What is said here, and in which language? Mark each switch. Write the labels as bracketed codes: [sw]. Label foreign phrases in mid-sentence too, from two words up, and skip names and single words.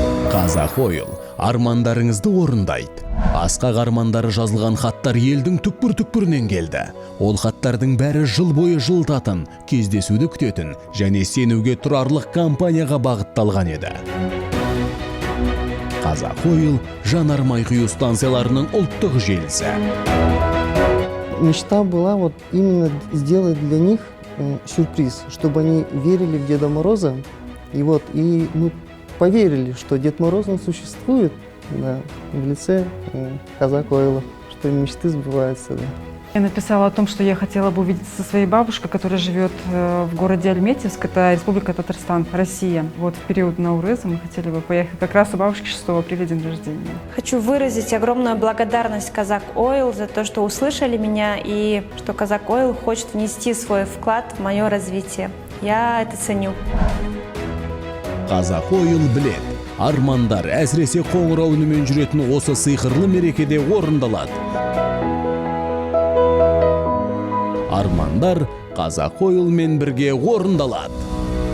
[kk] Казак Ойл армандарыңызды орындайды. Асқақ армандары жазылған хаттар елдің түкпір-түкпірінен келді. Ол хаттардың бәрі жыл бойы жылытатын, кездесуді күтетін және сенуге тұрарлық компанияға бағытталған еді. Казак Ойл жанармай құю станцияларының ұлттық желісі. [ru] Мечта была вот именно сделать для них сюрприз, чтобы они верили в Деда Мороза. И мы поверили, что Дед Мороз он существует, да, в лице Казак Ойла, что мечты сбываются. Да. Я написала о том, что я хотела бы увидеться со своей бабушкой, которая живет в городе Альметьевск, это Республика Татарстан, Россия. Вот в период Наурыза мы хотели бы поехать. Как раз у бабушки 6 апреля день рождения. Хочу выразить огромную благодарность Казак Ойл за то, что услышали меня и что Казак Ойл хочет внести свой вклад в мое развитие. Я это ценю. [kk] Казак Ойл білет. Армандар әсіресе қоңырау үнімен жүретін осы сиқырлы мерекеде орындалады. Армандар Казак Ойлмен бірге орындалады.